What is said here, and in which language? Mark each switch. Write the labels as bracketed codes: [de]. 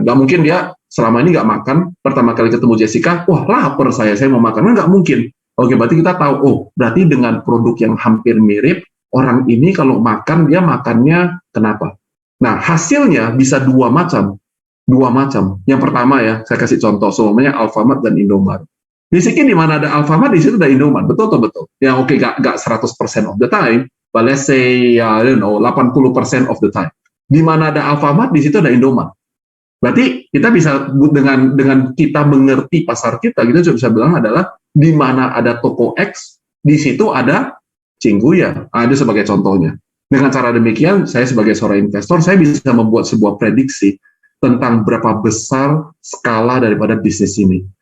[id] Nggak mungkin dia selama ini nggak makan, pertama kali ketemu Jessica, lapar saya mau makan. Nggak mungkin. Oke, berarti kita tahu, berarti dengan produk yang hampir mirip, orang ini kalau makan, dia makannya kenapa? Nah, hasilnya bisa 2 macam. Yang pertama ya, saya kasih contoh, semuanya Alfamart dan Indomaret. Basically di mana ada Alfamart, di situ ada Indomaret, betul. Ya oke, nggak [en] 100% of the time, but let's say 80% of the time. [id] Di mana ada Alfamart, di situ ada Indomaret. Berarti kita bisa dengan kita mengerti pasar kita juga bisa bilang adalah di mana ada toko X, di situ ada Cingguya. Ada sebagai contohnya. Dengan cara demikian, saya sebagai seorang investor, saya bisa membuat sebuah prediksi tentang berapa besar skala daripada bisnis ini.